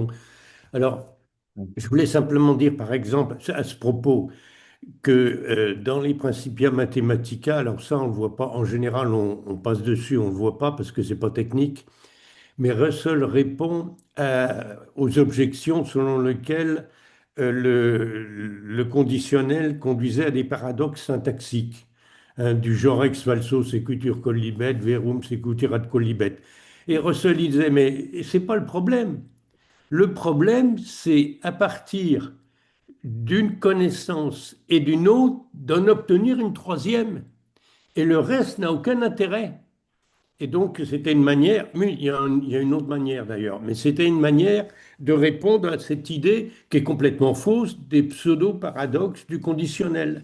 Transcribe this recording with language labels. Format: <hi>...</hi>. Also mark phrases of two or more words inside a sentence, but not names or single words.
<fr>Alors, je voulais simplement dire, par exemple, à ce propos, que dans les Principia Mathematica, alors ça, on ne le voit pas, en général, on passe dessus, on ne le voit pas parce que c'est pas technique, mais Russell répond aux objections selon lesquelles le conditionnel conduisait à des paradoxes syntaxiques, hein, du genre</fr> <la>ex falso sequitur collibet, verum sequitur ad collibet.</la> <fr>Et Russell il disait, mais c'est pas le problème. Le problème, c'est à partir d'une connaissance et d'une autre d'en obtenir une troisième. Et le reste n'a aucun intérêt. Et donc, c'était une manière, mais il y a une autre manière d'ailleurs, mais c'était une manière de répondre à cette idée qui est complètement fausse des pseudo-paradoxes du conditionnel.</fr>